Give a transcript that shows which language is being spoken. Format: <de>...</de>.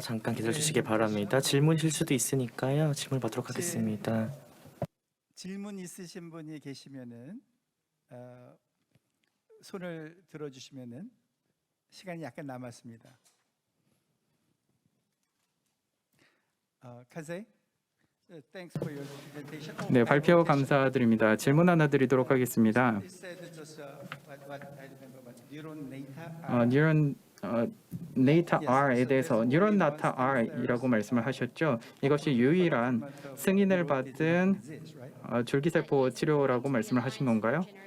<ko>잠깐 기다려 주시기 바랍니다. 질문일 수도 있으니까요. 질문 받도록 하겠습니다. 질문 있으신 분이 계시면은 손을 들어주시면은 시간이 약간 남았습니다.</ko> <en>카제, thanks for your presentation.</en> <ko>네, 발표 감사드립니다. 질문 하나 드리도록 하겠습니다.</ko> <en>You said it was, what I remember, what, neuron data.</en> <ko>뉴런 네이타 R에 대해서 뉴런 나타 R이라고 말씀을 하셨죠. 이것이 유일한 승인을 받은 줄기세포 치료라고 말씀을 하신 건가요?</ko>